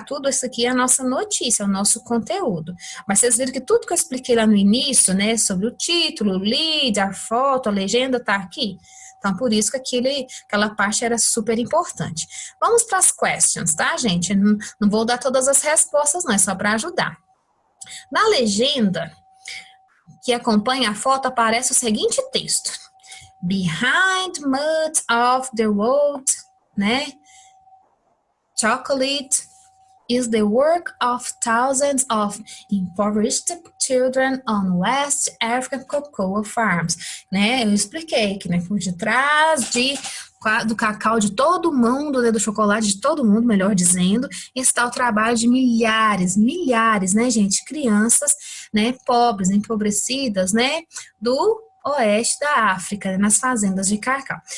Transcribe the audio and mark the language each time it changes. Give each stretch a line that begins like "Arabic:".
Portuguese: Tudo isso aqui é a nossa notícia, é o nosso conteúdo. Mas vocês viram que tudo que eu expliquei lá no início, né, sobre o título, o lead, a foto, a legenda, tá aqui. Então, por isso que aquela parte era super importante. Vamos para as questions, tá, gente? Não vou dar todas as respostas, não, é só para ajudar. Na legenda que acompanha a foto, aparece o seguinte texto.
English: Behind much of the world,
Portuguese: né?
English: Chocolate is the work of thousands of impoverished children on West African cocoa farms,
Portuguese: né? Eu expliquei que, né, por detrás do cacau de todo mundo, né, do chocolate de todo mundo, melhor dizendo, está o trabalho de milhares, né, gente, crianças, né, pobres, empobrecidas, né, do oeste da África, nas fazendas de cacau.